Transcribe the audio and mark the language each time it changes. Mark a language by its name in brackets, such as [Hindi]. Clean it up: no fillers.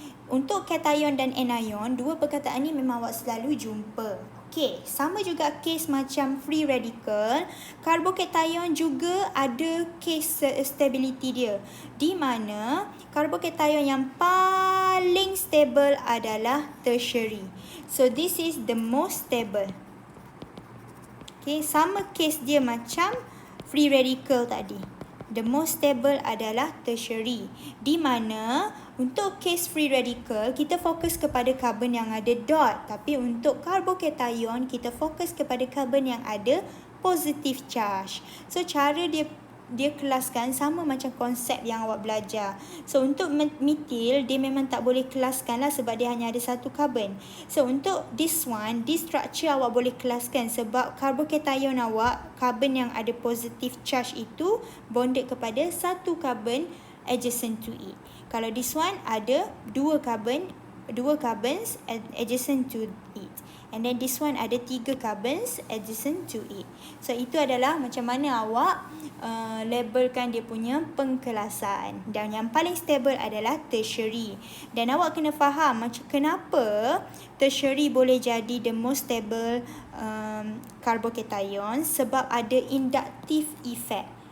[Malay] Untuk cation dan anion, dua perkataan ni memang awak selalu jumpa. Okey, sama juga kes macam free radical. Carbocation juga ada case stability dia. Di mana carbocation yang paling stable adalah tertiary. [English] So, this is the most stable. [Malay] Okey, sama case dia macam free radical tadi. [English] The most stable [Malay] adalah [English] tertiary. [Malay] Di mana untuk case free radical, kita fokus kepada carbon yang ada dot. Tapi untuk carbocation, kita fokus kepada carbon yang ada positive charge. So, cara dia kelaskan sama macam konsep yang awak belajar. So, untuk metil, dia memang tak boleh kelaskan lah sebab dia hanya ada satu carbon. So, untuk [English] this structure [Malay] awak boleh kelaskan sebab carbocation awak, carbon yang ada positive charge itu [English] bonded [Malay] kepada satu carbon [English] adjacent to it. [Malay] Kalau [English] this one [Malay] ada dua [English] carbons adjacent to it. And then this one [Malay] ada [English] 3 carbons adjacent to it. [Malay] So, itu adalah macam mana awak labelkan dia punya pengkelasan. Dan yang paling stable adalah tertiary. Dan awak kena faham macam kenapa tertiary boleh jadi [English] the most stable carbocation, [Malay] sebab ada inductive effect.